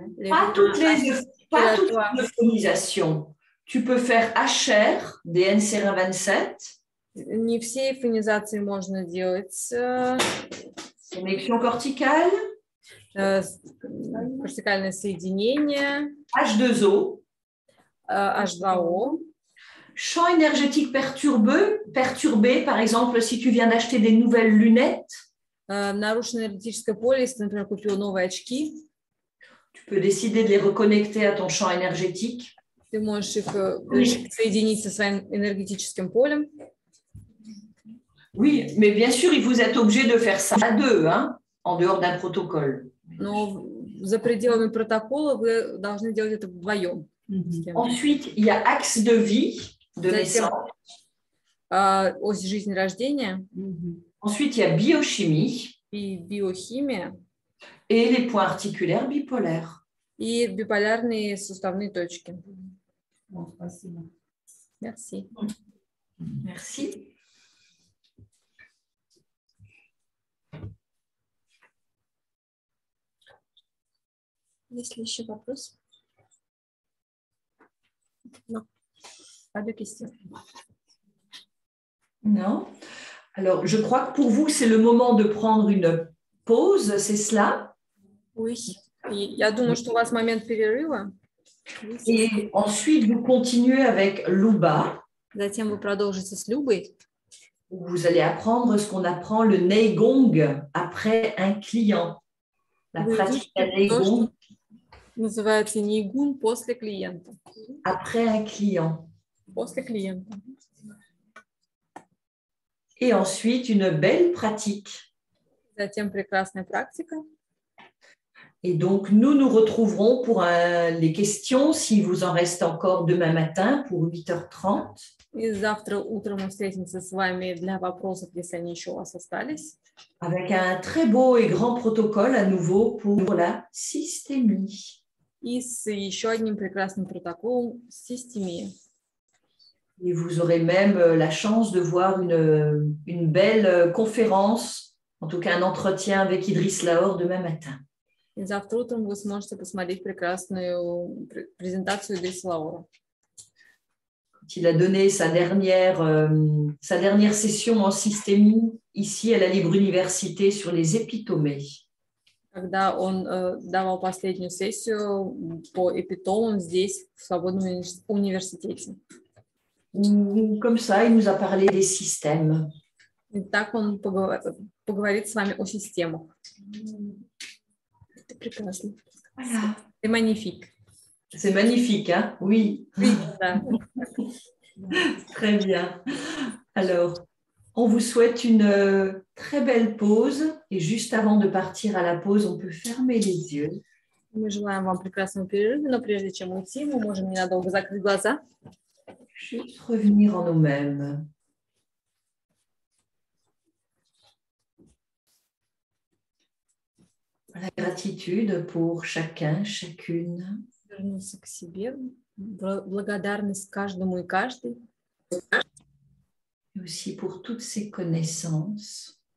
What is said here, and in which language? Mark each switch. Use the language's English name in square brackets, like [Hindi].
[French] pas toutes les euphonisations. Tu peux faire HR, DN-sérin-27. [Russian] Не все эйфонизации можно делать. [French] Connexion corticale. [Russian] Кортикальное соединение. [French] H2O. H2O. Champ énergétique perturbé, par exemple, si tu viens d'acheter des nouvelles lunettes. [Russian] Нарушено энергетическое поле, если ты, например, купил новые очки. [French] Tu peux décider de les reconnecter à ton champ énergétique. [Russian] Ты можешь их соединить со своим энергетическим полем. [French] Oui, mais bien sûr, vous êtes obligé de faire ça à deux, hein, en dehors d'un protocole. [Russian] Но за пределами протокола вы должны делать это вдвоем. [French] Ensuite, il y a axe de vie, de naissance. [Russian] Ось жизни рождения. [French] Ensuite, il y a biochimie. [Russian] И биохимия. [French] Et les points articulaires bipolaires. [Russian] И биполярные суставные точки. Спасибо. [French] Merci. Merci. [Russian] Есть ли еще вопрос? [French] Non. Pas de questions. Non. Alors, je crois que pour vous, c'est le moment de prendre une pause, c'est cela? Oui. [Russian] Я думаю, что у вас момент перерыва. [French] Et ensuite, vous continuez avec Luba. [Russian] Затем вы продолжите с Любой. [French] Vous allez apprendre ce qu'on apprend le Neigong après un client. La pratique de Neigong. [Russian] Называется Нейгун после клиента. [French] Après un client. [Russian] После клиента. [French] Et ensuite, une belle pratique. [Russian] Затем прекрасная практика. [French] Et donc, nous nous retrouverons pour les questions, s'il vous en reste encore demain matin, pour 8h30. [Russian] И завтра утром мы встретимся с вами для вопросов, если они еще у вас остались. [French] Avec un très beau et grand protocole à nouveau pour la systémie. [Russian] И с еще одним прекрасным протоколом системии. [French] Et vous aurez même la chance de voir une belle conférence, en tout cas un entretien avec Idriss Lahore demain matin. [Russian] И завтра утром вы сможете посмотреть прекрасную презентацию Идриса Лаора. [French] Il a donné sa dernière session en systémie ici à la Libre Université sur les épitomées. [Russian] Когда он давал последнюю сессию по эпитомам здесь, в Свободном университете. [French] Comme ça, il nous a parlé des systèmes. [Russian] И так он поговорит с вами о системах. Это прекрасно. [French] Voilà. C'est magnifique. C'est magnifique, hein? Oui. Oui, да. Très bien. Alors, on vous souhaite une très belle pause. Et juste avant de partir à la pause, on peut fermer les yeux. [Russian] Мы желаем вам прекрасного перерыва, но прежде чем уйти, мы можем ненадолго закрыть глаза. [French] Juste revenir en nous-mêmes. La gratitude pour chacun, chacune. [Russian] Вернуться к себе, благодарность каждому и каждой. [French] Et aussi pour toutes ces connaissances.